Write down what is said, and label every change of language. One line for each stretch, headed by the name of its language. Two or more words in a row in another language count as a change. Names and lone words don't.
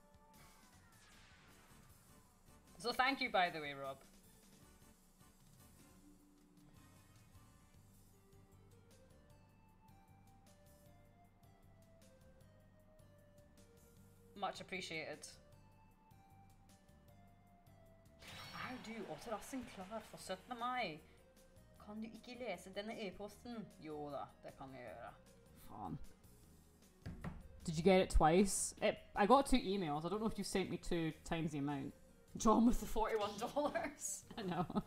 English: So thank you, by the way, Rob. Much appreciated.
Norwegian: Er du återrassing klar for 17. mai? Kan du ikke lese denne e-posten? Jo da, det kan jeg gjøre. Faen.
English: Did you get it twice? I got 2 emails. I don't know if you sent me 2 times the amount. John with the $41. I know.